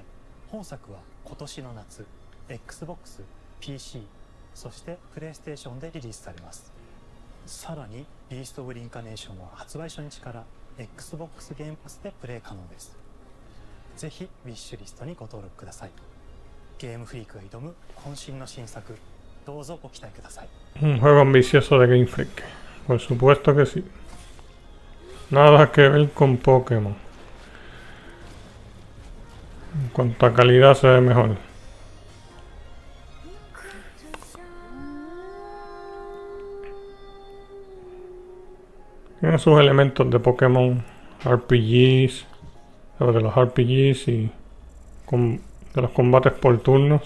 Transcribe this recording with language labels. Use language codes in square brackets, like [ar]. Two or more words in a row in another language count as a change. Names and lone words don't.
[ja] 本作は今年の夏、Xbox、PC、そしてプレイステーションでリリースされます。さらにビースト・オブ・リンカネーションは発売初日から Xbox ゲームパスでプレイ可能です。ぜひウィッシュリストにご登録ください。ゲームフリークが挑む渾身の新作、 どうぞご期待ください。 [es] Un juego ambicioso de Game Freak. Por supuesto que sí. Nada que ver con Pokémon. En cuanto a calidad se ve mejor. Tiene sus elementos de Pokémon RPGs, de los RPGs y de los combates por turnos.